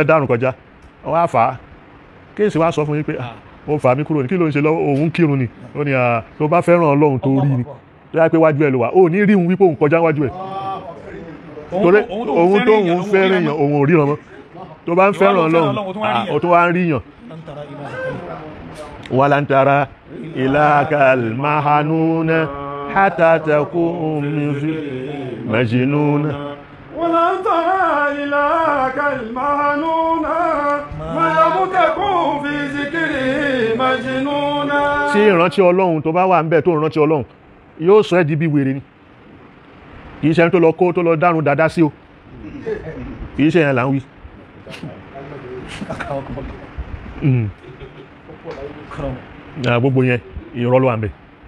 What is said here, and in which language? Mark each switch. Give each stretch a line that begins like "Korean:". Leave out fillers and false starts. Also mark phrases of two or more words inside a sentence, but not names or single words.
Yoruba: dárun kọjá ó wá fà á Qais wá sọ fún yín pé ó fà mí kúrò ní kí ló ń ṣe lọ́wọ́ òun kírun ni ó ní tó bá fẹ́ràn Ọlọ́run tó rí ni tó yá pé wájú ẹ ló wà ó ní ríhun wípé òun kọjá wájú ẹ torí òun tó òun fẹ́ràn èèyàn òun ò ríran mọ́ tó bá ń fẹ́ràn Ọlọ́run ó tó wá ń ríyàn
Arabic: ولن ترى إلاك مهانونا حتى تكون مجنونا ولن ترى إلاك مهانونا أو تكون في ذكره مجنونا.
Yoruba: tí ìrántí ọlọ́run tó bá wà ń bẹ̀ tó ìrántí ọlọ́run yóò sọ ẹ́ di bí wèrè ni kìí ṣe ẹni tó lọ kó tó lọ dárun dáadáa sí o kìí ṣe yẹn là ń wí. Gbogbo yẹn irọ́ ló wà ń bẹ̀.